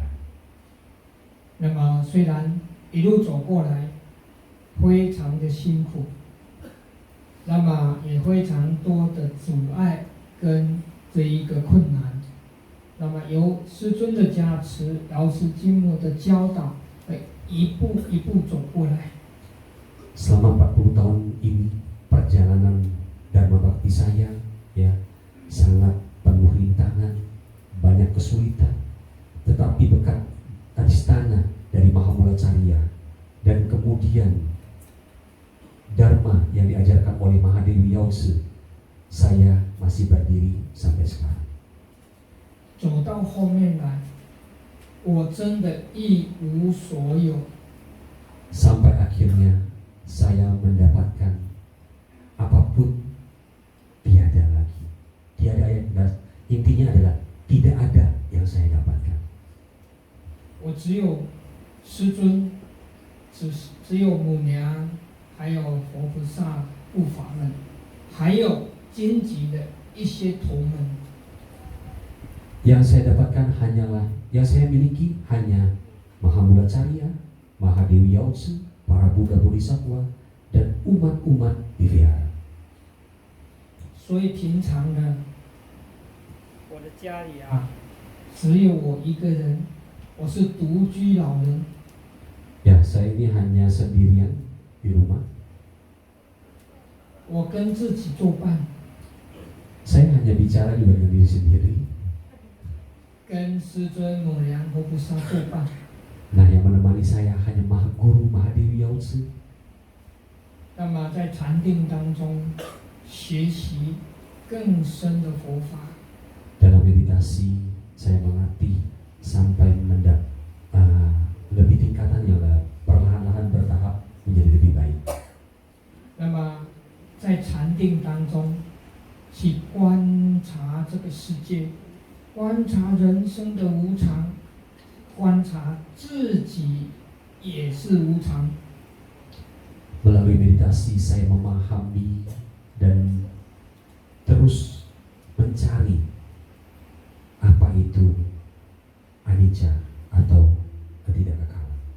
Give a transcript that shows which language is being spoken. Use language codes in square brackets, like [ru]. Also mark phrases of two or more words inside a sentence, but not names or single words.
[zh] 那么虽然一路走过来非常的辛苦，那么也非常多的阻碍跟这一个困难。那么由师尊的加持，瑶池金母的教导，一步一步走过来。 [id] Selama 40 tahun ini perjalanan Dharma Bakti saya ya sangat penuh rintangan, banyak kesulitan, tetapi berkat adistana dari Mahamulacharya dan kemudian Dharma yang diajarkan oleh Mahadewi Yause, saya masih berdiri sampai sekarang. [zh] 走到后面来，我真的一无所有。 [id] Sampai akhirnya saya mendapatkan apapun tiada lagi. Tiada yang intinya adalah tidak ada yang saya dapatkan. [zh] 我只有师尊，只有母娘，还有佛菩萨护法们，还有荆棘的一些同门。 [id] Yang saya dapatkan hanyalah, yang saya miliki hanya Mahamulacharya, Mahadewi Yause, para Buddha Bodhisattva, dan umat-umat di vihara. [zh] 所以平常呢，我的家里只有我一个人，我是独居老人。 [id] Ya, saya ini hanya sendirian di rumah. [zh] 我跟自己作伴， [id] Saya hanya bicara juga dengan diri sendiri. [zh] 跟师尊、母娘、佛菩萨作伴。 [id] Nah, yang menemani saya hanya Mahaguru Mahadewi Yause. [zh] 那么在禅定当中学习更深的佛法。 [id] Dalam meditasi saya mengerti sampai lebih tingkatannya lah, perlahan-lahan bertahap menjadi lebih baik. [zh] 那么在禅定当中去观察这个世界，观察人生的无常，观察自己也是无常。 [id] Melalui meditasi saya memahami dan terus mencari apa itu anicca atau ketidakkekalan.